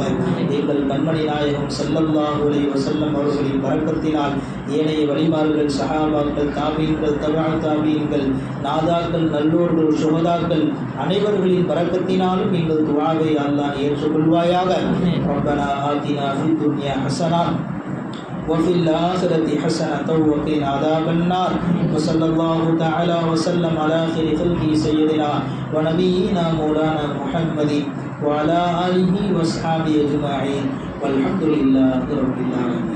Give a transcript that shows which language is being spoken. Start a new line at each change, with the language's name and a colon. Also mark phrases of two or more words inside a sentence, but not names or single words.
Tamil: எங்கள் கண்மணி நாயகம்
Arabic: صلى الله عليه وسلم
Tamil: அவர்களின் பரக்கத்தினால் ஏனைய வலிமார்கள் சஹாபாக்கள் தாபீன்கள் தபஅ தாபீன்கள் நாதாக்கள் நல்லோர்கள் சுஹதாக்கள் அனைவர்களின் பரக்கத்தினாலும் எங்கள் துஆவை
Arabic: يا الله
Tamil: நீ ஏற்றுக்கொள்வாயாக.
Arabic: ربنا آتنا في الدنيا حسنة وفي الآخرة حسنة وقنا عذاب النار. وصلى الله تعالى وسلم على خير خلقه سيدنا ونبينا مولانا محمد وعلى آله وأصحابه أجمعين والحمد لله رب العالمين.